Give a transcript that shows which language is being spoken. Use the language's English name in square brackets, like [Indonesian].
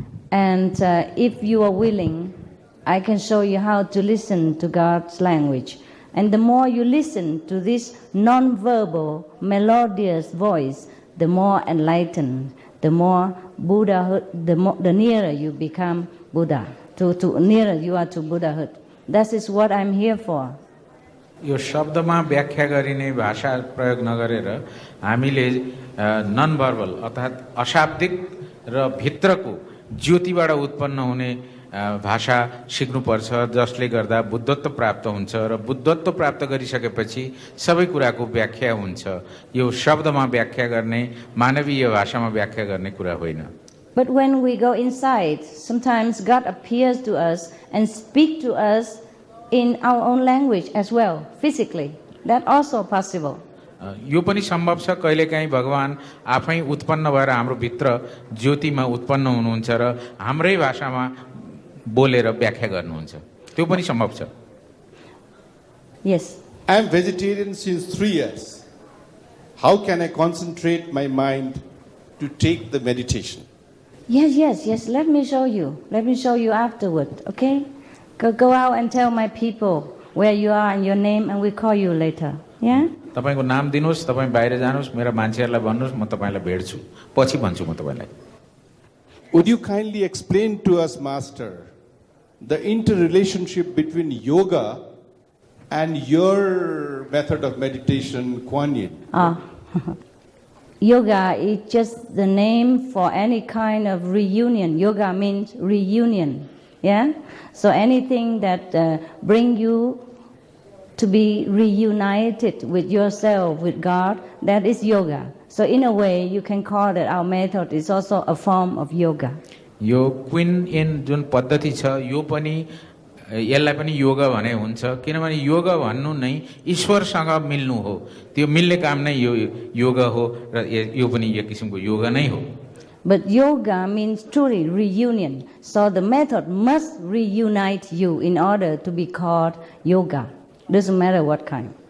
[English] And if you are willing, I can show you how to listen to God's language. And the more you listen to this non-verbal, melodious voice, the more enlightened, the more Buddhahood, the nearer you become Buddha, to nearer you are to Buddhahood. That is what I'm here for. [Nepali] यो शब्दमा व्याख्या गरिने भाषा प्रयोग नगरेर हामीले [English] non verbal [Nepali] अर्थात् अशाब्दिक र भित्रको ज्योतिबाट उत्पन्न हुने भाषा सिक्नुपर्छ, जसले गर्दा बुद्धत्व प्राप्त हुन्छ र बुद्धत्व प्राप्त गरिसकेपछि सबै कुराको व्याख्या हुन्छ। यो शब्दमा व्याख्या गर्ने, मानवीय भाषामा व्याख्या गर्ने कुरा होइन। [English] But when we go inside, sometimes God appears to us and speak to us in our own language as well, physically. That also possible. [Nepali] यो पनि सम्भव छ, कहिलेकाहीँ भगवान आफै उत्पन्न भएर हाम्रो भित्र ज्योतिमा उत्पन्न हुनुहुन्छ र हाम्रै भाषामा बोलेर व्याख्या गर्नुहुन्छ। त्यो पनि सम्भव छ। [English] Yes. I am vegetarian since 3 years. How can I concentrate my mind to take the meditation? Yes. Let me show you. Let me show you afterward, okay? Go out and tell my people where you are and your name, and we call you later. Yeah? [Nepali] तपाईको नाम दिनुस्, तपाईँ बाहिर जानुस्, मेरा मान्छेहरूलाई भन्नुस्, म तपाईलाई भेट्छु, पछि भन्छु म तपाईलाई। [English] Would you kindly explain to us, Master, the interrelationship between yoga and your method of meditation, Kuan Yin? Yoga is just the name for any kind of reunion. Yoga means reunion. Yeah? So anything that bring you to be reunited with yourself, with God, that is yoga. So in a way, you can call that our method is also a form of yoga. [Nepali] यो queen in जुन पद्धति छ, यो पनि यसलाई पनि योगा भने हुन्छ, किनभने योगा भन्नु नै ईश्वरसँग मिल्नु हो। त्यो मिल्ने काम नै यो योगा हो र यो पनि एक किसिमको योगा नै हो। [English] But yoga means truly reunion. So the method must reunite you in order to be called yoga. Doesn't matter what kind.